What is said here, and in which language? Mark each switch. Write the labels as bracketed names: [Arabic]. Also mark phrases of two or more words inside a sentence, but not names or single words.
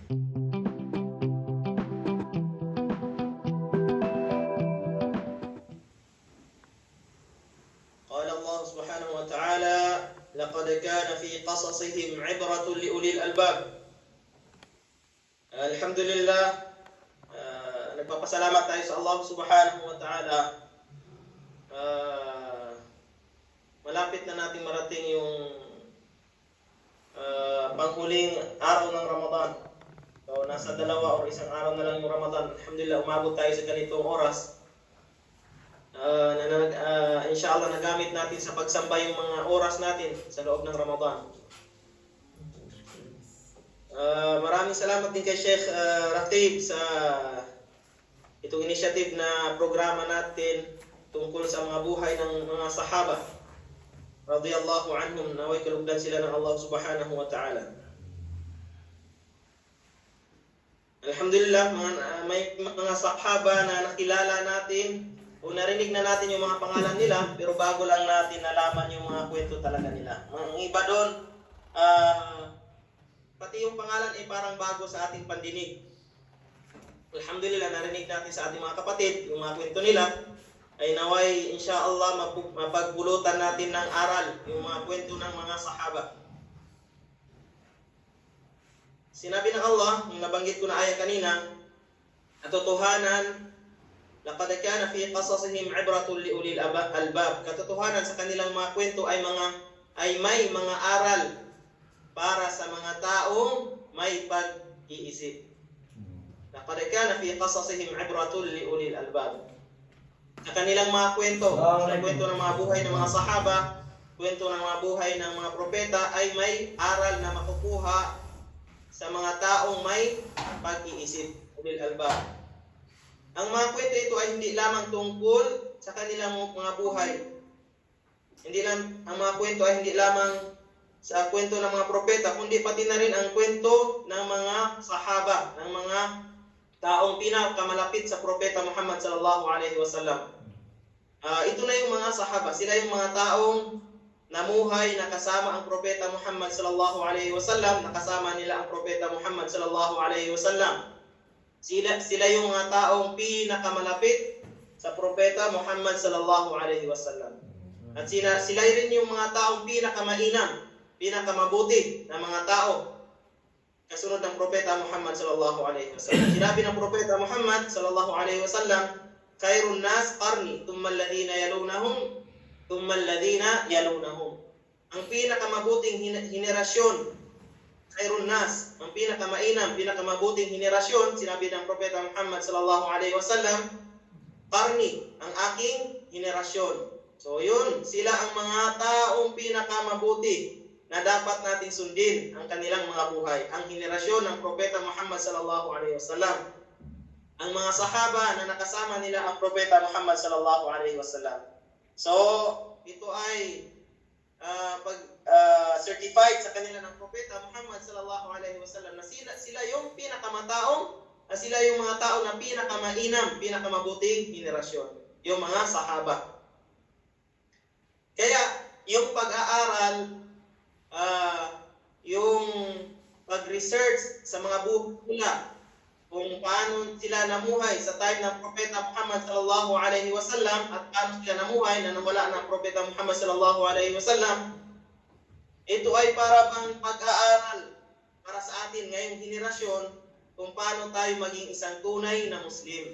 [Arabic] قال الله سبحانه وتعالى: لقد كان في قصصهم عبرة لأولي الألباب. الحمد لله. [Filipino] Nagpapasalamat tayo sa Allah [Arabic] سبحانه وتعالى. [Filipino] Malapit na natin marating yung panghuling araw ng Ramadan. So, nasa 2 o 1 araw na lang yung Ramadan. Alhamdulillah, umabot tayo sa ganitong oras. Inshallah, nagamit natin sa pagsamba yung mga oras natin sa loob ng Ramadan. Maraming salamat din kay Sheikh Ratib sa itong initiative na programa natin tungkol sa mga buhay ng mga sahaba [Arabic] رضي الله عنهم, [Filipino] naway kalugdan sila ng Allah [Arabic] سبحانه وتعالى. [Filipino] Alhamdulillah, may mga sahaba na nakilala natin o narinig na natin yung mga pangalan nila, pero bago lang natin nalaman yung mga kwento talaga nila. Mga iba doon, pati yung pangalan ay parang bago sa ating pandinig. Alhamdulillah, narinig natin sa ating mga kapatid yung mga kwento nila, ay naway insyaallah mapagbulutan natin ng aral yung mga kwento ng mga sahaba. Sinabi ng Allah, yung nabanggit ko na ayat kanina, katotohanan, [Arabic] لقد كان في قصصهم عبرة لأولي الألباب. [Filipino] Katotohanan sa kanilang mga kwento ay may mga aral para sa mga taong may pag-iisip. [Arabic] لقد كان في قصصهم عبرة لأولي الألباب. [Filipino] Sa kanilang mga kwento, sa kwento ng mga buhay ng mga sahaba, kwento ng mga buhay ng mga propeta ay may aral na makukuha sa mga taong may pag-iisip, [Arabic] أولي الألباب. [Filipino] Ang mga kwento ito ay hindi lamang tungkol sa kanilang mga buhay. Ang mga kwento ay hindi lamang sa kwento ng mga propeta, kundi pati na rin ang kwento ng mga sahaba, ng mga taong pinakamalapit sa propeta Muhammad [Arabic] صلى الله عليه وسلم. [Filipino] Ito na yung mga sahaba, sila yung mga taong namuhay nakasama ang propeta Muhammad [Arabic] صلى الله عليه وسلم, [Filipino] nakasama nila ang propeta Muhammad [Arabic] صلى الله عليه وسلم. [Filipino] Sila yung mga taong pinakamalapit sa propeta Muhammad [Arabic] صلى الله عليه وسلم. [Filipino] At sila rin yung mga taong pinakamainam, pinakamabuti na mga tao kasunod ng propeta Muhammad [Arabic] صلى الله عليه وسلم. [Filipino] Sinabi ng propeta Muhammad [Arabic] صلى الله عليه وسلم، خير الناس قرني، ثم الذين يلونهم، ثم الذين يلونهم. [Filipino] Ang pinakamabuting henerasyon, [Arabic] خير الناس, [Filipino] ang pinakamainam, pinakamabuting henerasyon, sinabi ng propeta Muhammad [Arabic] صلى الله عليه وسلم, [Filipino] qarni, ang aking henerasyon. So yun, sila ang mga taong pinakamabuti na dapat natin sundin ang kanilang mga buhay, ang henerasyon ng propeta Muhammad [Arabic] صلى الله عليه وسلم, [Filipino] ang mga sahaba na nakasama nila ang propeta Muhammad [Arabic] صلى الله عليه وسلم. [Filipino] So ito ay certified sa kanila ng propeta Muhammad [Arabic] صلى الله عليه وسلم [Filipino] na sila yung pinakamataong, sila yung mga tao na pinakamainam, pinakamabuting henerasyon, yung mga sahaba. Kaya yung pag-aaral, yung pag-research sa mga buhay nila, kung paano sila namuhay sa time ng propeta Muhammad [Arabic] صلى الله عليه وسلم [Filipino] at paano sila namuhay na nawala ng propeta Muhammad [Arabic] صلى الله عليه وسلم, [Filipino] ito ay para bang pag-aaral para sa atin ngayong henerasyon kung paano tayo maging isang tunay na Muslim.